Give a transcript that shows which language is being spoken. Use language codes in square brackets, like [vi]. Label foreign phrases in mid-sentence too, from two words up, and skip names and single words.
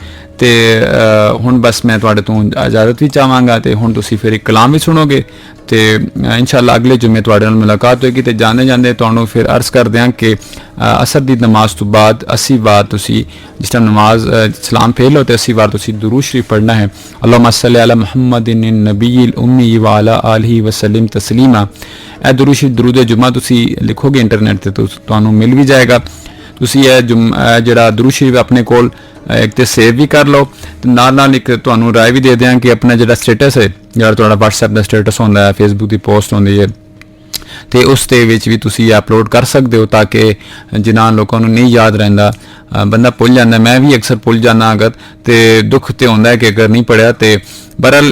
[pa] ਤੇ ਹੁਣ ਬਸ ਮੈਂ ਤੁਹਾਡੇ ਤੋਂ ਇਜਾਜ਼ਤ ਵੀ ਚਾਹਾਂਗਾ, ਤੇ ਹੁਣ ਤੁਸੀਂ ਫਿਰ ਇੱਕ ਕਲਾਮ ਵੀ ਸੁਣੋਗੇ, ਤੇ ਇਨਸ਼ਾਅੱਲਾ ਅਗਲੇ ਜੁਮੇ ਤੁਹਾਡੇ ਨਾਲ ਮੁਲਾਕਾਤ ਹੋਏਗੀ। ਤੇ ਜਾਂਦੇ ਤੁਹਾਨੂੰ ਫਿਰ ਅਰਜ਼ ਕਰਦੇ ਹਾਂ ਕਿ ਅਸਰ ਦੀ ਨਮਾਜ਼ ਤੋਂ ਬਾਅਦ 80 ਵਾਰ ਤੁਸੀਂ ਜਿਸ ਟਾਈਮ ਨਮਾਜ਼ ਸਲਾਮ ਫੇਰ ਲਓ ਤੇ 80 ਵਾਰ ਤੁਸੀਂ ਦੁਰੂਦ ਸ਼ਰੀਫ ਪੜ੍ਹਨਾ ਹੈ। [ar] اللهم صل على محمد النبي الأمي وعلى آله وسلم تسليما. [pa] ਇਹ ਦੁਰੂਦ ਸ਼ਰੀਫ ਦਰੂਦ ਜੁਮਾ ਤੁਸੀਂ ਲਿਖੋਗੇ ਇੰਟਰਨੈਟ ਤੇ ਤੁਹਾਨੂੰ ਮਿਲ ਵੀ ਜਾਏਗਾ। ਤੁਸੀਂ ਇਹ ਜਿਹੜਾ ਦੁਰੂਦ ਸ਼ਰੀਫ ਆਪਣੇ ਕੋਲ ਇੱਕ ਤੇ ਸੇਵ ਵੀ ਕਰ ਲਓ, ਤੇ ਨਾਲ ਇੱਕ ਤੁਹਾਨੂੰ ਰਾਏ ਵੀ ਦੇ ਦਿਆਂ ਕਿ ਆਪਣਾ ਜਿਹੜਾ ਸਟੇਟਸ ਹੈ, ਜਿਹੜਾ ਤੁਹਾਡਾ WhatsApp ਦਾ ਸਟੇਟਸ ਹੁੰਦਾ ਹੈ, Facebook ਦੀ ਪੋਸਟ ਹੁੰਦੀ ਹੈ, ਤੇ ਉਸ ਦੇ ਵਿੱਚ ਵੀ ਤੁਸੀਂ ਅਪਲੋਡ ਕਰ ਸਕਦੇ ਹੋ, ਤਾਂ ਕਿ ਜਿਨ੍ਹਾਂ ਲੋਕਾਂ ਨੂੰ ਨਹੀਂ ਯਾਦ ਰਹਿੰਦਾ, ਬੰਦਾ ਭੁੱਲ ਜਾਂਦਾ, ਮੈਂ ਵੀ ਅਕਸਰ ਭੁੱਲ ਜਾਂਦਾ ਅਗਰ, ਤੇ ਦੁੱਖ ਤੇ ਹੁੰਦਾ ਹੈ ਕਿ ਅਗਰ ਨਹੀਂ ਪੜਿਆ ਤੇ ਬਹਰਹਾਲ।